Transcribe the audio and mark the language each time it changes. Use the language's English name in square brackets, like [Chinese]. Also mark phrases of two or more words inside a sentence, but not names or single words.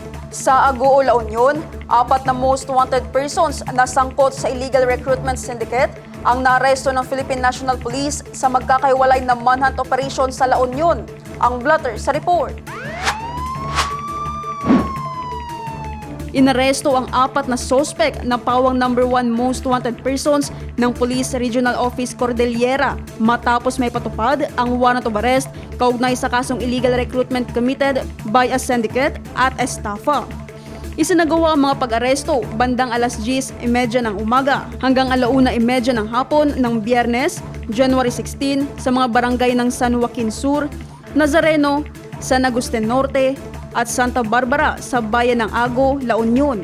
[Filipino] Sa Agoo, La Union, 4 na [English] most wanted persons [Filipino] na sangkot sa [English] illegal recruitment syndicate [Filipino] ang naaresto ng Philippine National Police sa magkakahiwalay na [English] manhunt operation [Filipino] sa La Union. Ang blotter sa report. Inaresto ang 4 na suspect na pawang number 1 [English] most wanted persons [Filipino] ng Police Regional Office Cordillera matapos may patupad ang [English] warrant of arrest [Filipino] kaugnay sa kasong [English] illegal recruitment committed by a syndicate [Filipino] at estafa. Isinagawa ang mga pag-aresto bandang alas 10:30 ng umaga hanggang 1:30 ng hapon ng Biyernes, January 16 sa mga barangay ng San Joaquin Sur, Nazareno, San Agustin Norte at Santa Barbara sa bayan ng Agoo, La Union.